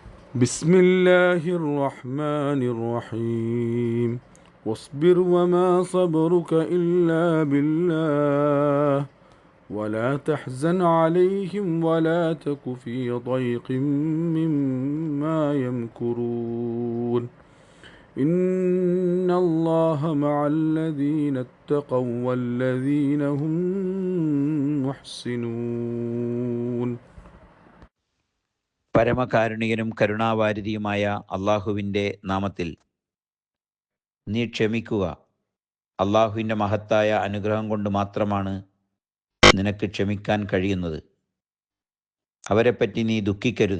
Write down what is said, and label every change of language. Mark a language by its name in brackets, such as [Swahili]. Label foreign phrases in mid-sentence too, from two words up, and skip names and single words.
[Arabic] بسم الله الرحمن الرحيم واصبر وما صبرك إلا بالله ولا تحزن عليهم ولا تك في ضيق مما يمكرون إن الله مع الذين اتقوا والذين هم محسنون. [Malayalam] പരമകാരുണികനും കരുണാവാരിധിയുമായ അള്ളാഹുവിൻ്റെ നാമത്തിൽ. നീ ക്ഷമിക്കുക. അള്ളാഹുവിൻ്റെ മഹത്തായ അനുഗ്രഹം കൊണ്ട് മാത്രമാണ് നിനക്ക് ക്ഷമിക്കാൻ കഴിയുന്നത്. അവരെപ്പറ്റി നീ ദുഃഖിക്കരുത്.